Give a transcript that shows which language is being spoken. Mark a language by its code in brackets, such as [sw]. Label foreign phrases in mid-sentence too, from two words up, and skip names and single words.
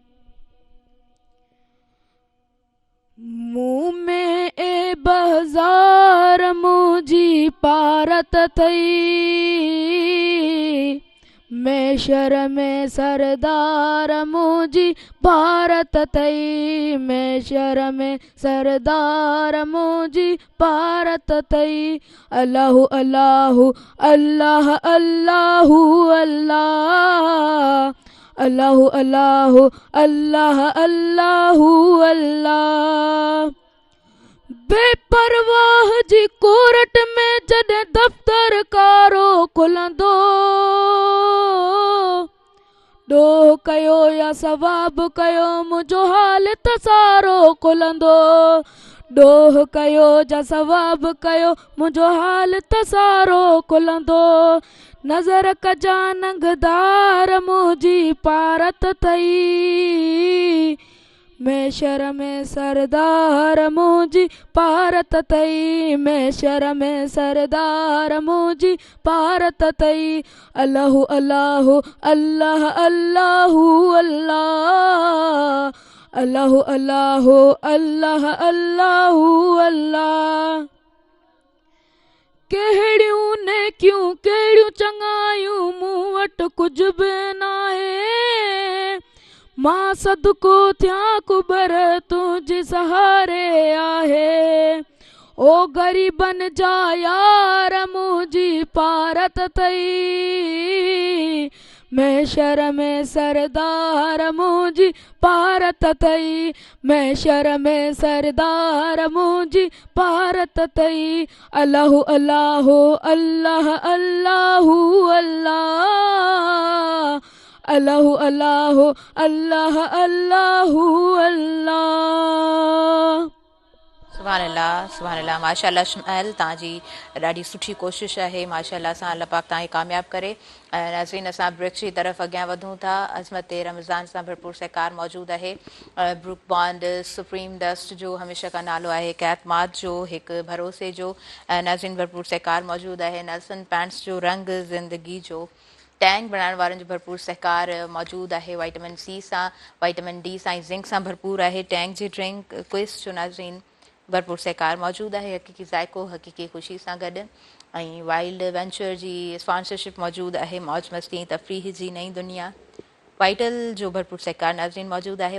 [sd] मुँह में ए बाज़ार मुझी पारत थई, मैशर में सरदार मुझी भारत थई, मैशर में सरदार मुझी भारत थई। [ar] الله الله الله الله الله، الله الله الله الله الله. [sd] बेपरवाह जी कोरट में जॾहिं दफ़्तर कारो खुलंदो, ॾोह कयो या सवाब कयो मुंहिंजो हाल त सारो खुलंदो, ॾोह कयो या सवाब कयो मुंहिंजो हाल त सारो खुलंदो। नज़र कजा नंगदार मुंहिंजी पारत थई, मैशर में सरदार मुंहिंजी भारत थई, मैशर में सरदार मुंहिंजी भारत थई। [ar] الله الله الله الله الله، الله الله الله الله الله. [sd] कहिड़ियूं नेकियूं कहिड़ियूं चङायूं मूं वटि कुझु बि नाहे, मां सदको थियां कुबर तुंहिंजे सहारे आहे। ओ ग़रीबन जा यार मुंहिंजी पारत थई, मैशर में सरदार मुंहिंजी भारत थई, मैशर में सरदार मुंहिंजी भारत थई। [ar] الله الله الله الله الله، الله الله الله الله الله. سبحان الله، سبحان الله. [sd] माशाअल्लाह शुमैल, तव्हांजी ॾाढी सुठी कोशिशि आहे। माशाअल्लाह सां अल्लाह पाक तव्हांखे कामयाबु करे। नाज़रीन, असां ब्रेक जी तरफ़ अॻियां वधूं था। अज़मत रमज़ान सां भरपूर सहकार मौजूदु आहे। ब्रूक बॉन्ड सुप्रीम डस्ट जो हमेशह का नालो आहे, हिकु एतमाद जो, हिकु भरोसे जो। नाज़रीन, भरपूर सहकार मौजूदु आहे। नेल्सन पैंट्स जो रंग ज़िंदगी जो, टैंक बनाइण वारनि जो भरपूर सहकार मौजूदु आहे। [en] vitamin C [sd] सां, [en] vitamin D [sd] सां ऐं ज़िंक सां भरपूर आहे। टैंक जी ड्रिंक क्विस जो नाज़रीन भरपूर सहकार मौजूदु आहे। हक़ीक़ी ज़ाइको, हक़ीक़ी ख़ुशी सां गॾु। ऐं वाइल्ड वेंचर जी स्पॉन्सरशिप मौजूदु आहे। मौज मस्ती तफ़रीह जी नई दुनिया। वाइटल जो भरपूर सहकार नाज़रीन मौजूद आहे।